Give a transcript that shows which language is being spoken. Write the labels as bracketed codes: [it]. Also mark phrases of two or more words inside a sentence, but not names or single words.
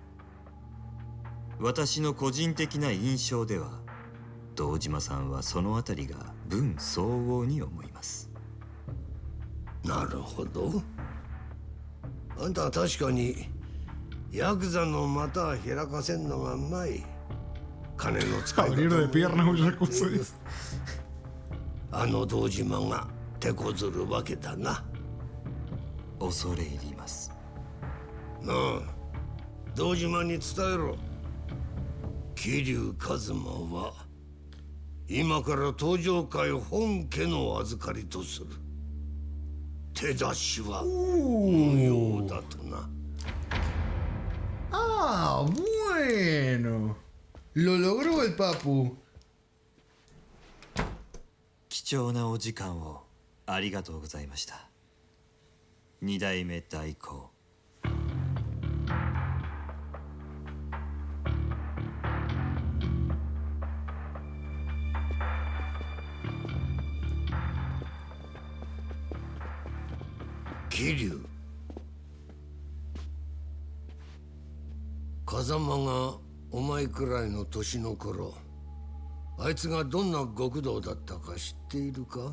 [ja] 私の個人的な印象では、堂島さんはそのあたりが分相応に思います。なるほど。あんたは確かにヤクザの股は開かせんのがうまい。金の使い方 [es] Abrir de piernas muchas cosas. [ja] あの堂島が手こずるわけだな。恐れ入ります。なあ、堂島に伝えろ。桐生一馬は今から登場会本家の預かりとする。手出しは無用だとな。 [es] ¡Ah, bueno! Lo logró el Papu. [ja] 貴重なお時間をありがとうございました。二代目代行。桐生、風間がお前くらいの年の頃、あいつがどんな極道だったか知っているか？